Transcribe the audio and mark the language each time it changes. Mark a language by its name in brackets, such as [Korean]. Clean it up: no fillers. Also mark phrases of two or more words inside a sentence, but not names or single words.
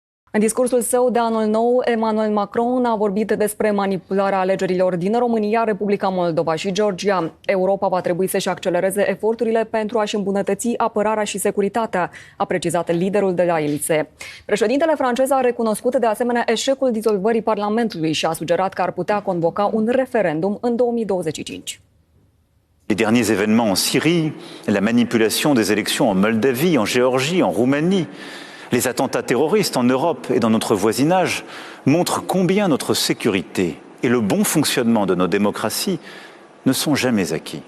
[Romanian] În discursul său de anul nou, Emmanuel Macron a vorbit despre manipularea alegerilor din România, Republica Moldova și Georgia. Europa va trebui să-și accelereze eforturile pentru a-și îmbunătăți apărarea și securitatea, a precizat liderul de la Elysee. Președintele francez a recunoscut de asemenea eșecul dizolvării Parlamentului și a sugerat că ar putea convoca un referendum în 2025. [French] Les derniers événements en Syrie, la manipulation des élections en Moldavie, en Géorgie, en Roumanie, les attentats terroristes en Europe et dans notre voisinage montrent combien notre sécurité et le bon fonctionnement de nos démocraties ne sont jamais acquis.